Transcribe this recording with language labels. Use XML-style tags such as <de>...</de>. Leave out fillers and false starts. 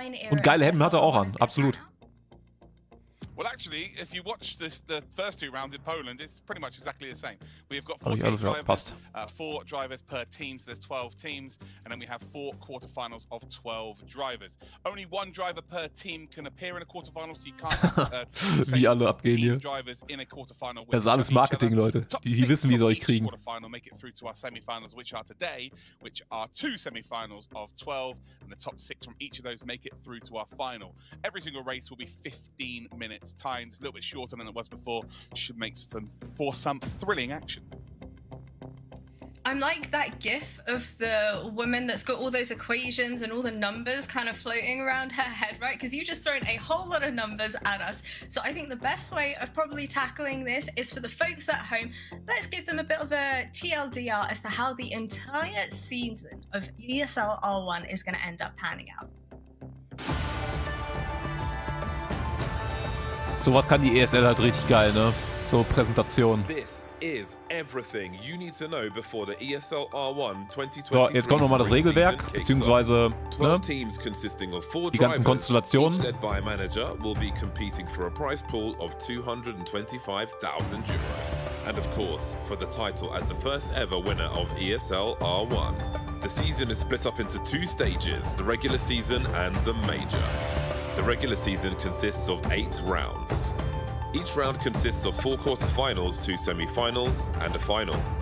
<de>Und geile Hemden hat er auch an, absolut.</de> <en>Well, actually, if you watch the first 2 rounds in Poland, it's pretty much exactly the same. We've got 14 drivers, 4 drivers per team, so there's 12 teams, and then we have 4 quarterfinals of 12 drivers. Only 1 driver per team can appear in a quarterfinal, so you can't have</en> <de>wie alle abgehen hier. Das ist alles Marketing, Leute. Die wissen, wie sie euch kriegen.</de> <en>Make it through to our semi-finals, which are today, which are 2 semi-finals of 12, and the top 6 from each of those make it through to our final. Every single race will be 15 minutes. Times a little bit shorter than it was before. Should make for some thrilling action. I'm like that gif of the woman that's got all those equations and all the numbers kind of floating around her head, right? Because you just thrown a whole lot of numbers at us. So I think the best way of probably tackling this is for the folks at home, let's give them a bit of a TLDR as to how the entire season of ESL R1 is going to end up panning out.</en> <de>Sowas kann die ESL halt richtig geil, ne? So Präsentation. So, jetzt kommt nochmal das Regelwerk, beziehungsweise ne, die ganzen Konstellationen.</de> <en>And of course, for the title as the first ever winner of ESL R1. The season is split up into 2 stages, the regular season and the major. The regular season consists of 8 rounds. Each round consists of 4 quarterfinals, 2 semi-finals, and a final.</en>